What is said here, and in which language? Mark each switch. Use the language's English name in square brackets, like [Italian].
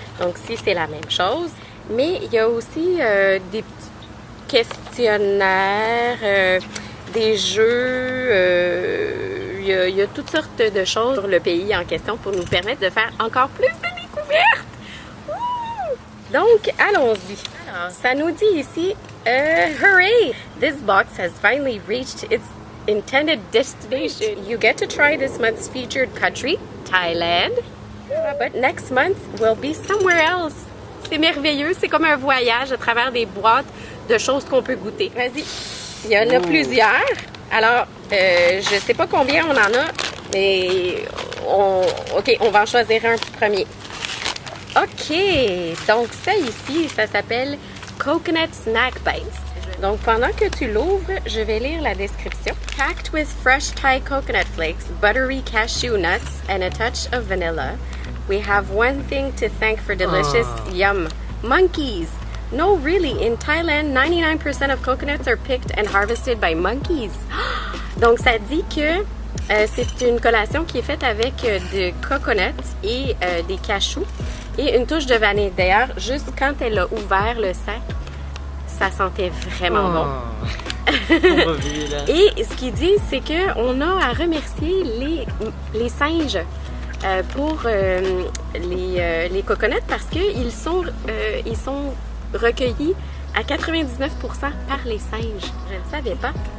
[French] Donc, si c'est la même chose. Mais il y a aussi des petits questionnaires, des jeux, il y a toutes sortes de choses sur le pays en question pour nous permettre de faire encore plus de découvertes. Donc, allons-y. Alors, ça nous dit ici, hooray! [English] This box has finally reached its intended destination. You get to try this month's featured country, Thailand, but next month will be somewhere else. [French] C'est merveilleux, c'est comme un voyage à travers des boîtes de choses qu'on peut goûter. Vas-y, il y en a plusieurs. Alors, je sais pas combien on en a, mais OK, on va en choisir un premier. OK, donc ça ici, ça s'appelle Coconut Snack Bites. Donc, pendant que tu l'ouvres, je vais lire la description. [English] Packed with fresh Thai coconut flakes, buttery cashew nuts, and a touch of vanilla, we have one thing to thank for delicious yum. Monkeys! No, really, in Thailand, 99% of coconuts are picked and harvested by monkeys. [French] Donc, ça dit que c'est une collation qui est faite avec de coconuts et des cachous et une touche de vanille. D'ailleurs, juste quand elle a ouvert le sac, ça sentait vraiment bon. Et ce qu'il dit, c'est qu'on a à remercier les singes pour les coconuts parce qu'ils sont recueillis à 99% par les singes. Je ne savais pas.